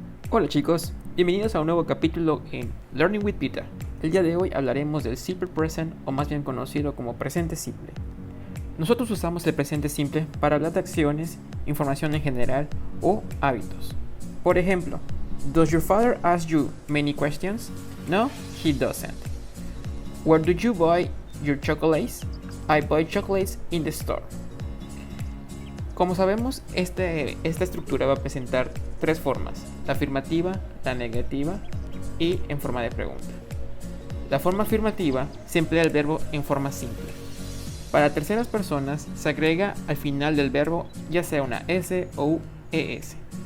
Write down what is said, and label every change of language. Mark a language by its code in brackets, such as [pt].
[es] Hola chicos, bienvenidos a un nuevo capítulo en Learning with Peter. El día de hoy hablaremos del simple present, o más bien conocido como presente simple. Nosotros usamos el presente simple para hablar de acciones, información en general o hábitos. Por ejemplo, [en] does your father ask you many questions? No, he doesn't. Where do you buy your chocolates? I buy chocolates in the store. [es] Como sabemos, esta estructura va a presentar tres formas: la afirmativa, la negativa y en forma de pregunta. La forma afirmativa se emplea el verbo en forma simple. Para terceras personas se agrega al final del verbo ya sea una S o un ES.